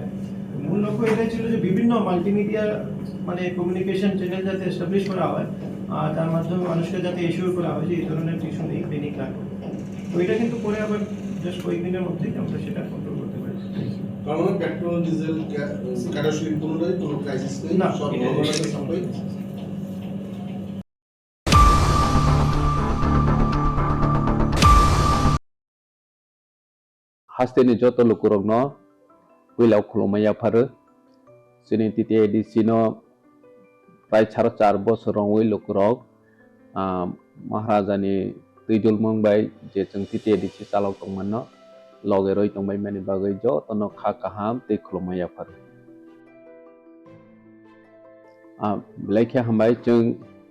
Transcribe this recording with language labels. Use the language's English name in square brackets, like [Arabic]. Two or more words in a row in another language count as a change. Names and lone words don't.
[Bangla] মূল লক্ষ্য এটাই ছিল যে বিভিন্ন মাল্টিমিডিয়া মানে [English] communication channel [Bangla] যাতে এস্টাবলিশ করা হয় আর তার মাধ্যমে মানুষকে যাতে এশিওর করা হয় যে এই ধরনের কিছু নেই, ক্লিনিক না। তো এটা কিন্তু করে আবার জাস্ট কয়েকদিনের মধ্যেই আমরা সেটা কন্ট্রোল করতে পারি। কারণ পেট্রোল ডিজেল কেরোসিন কোনোটাই কোনো ক্রাইসিস নেই, সব [English] normal supply. [Kok Borok] Hasteni joto lukurogno wilau khulumaya pharu sini titi edisino prai 4 bosorong wi lukurog maharajani tuijul mongbai je chung titi edisi chalok tongmanno loge roi tongbai mani bagai jo tono kha kaham tei khulumaya pharu laikha hambai chung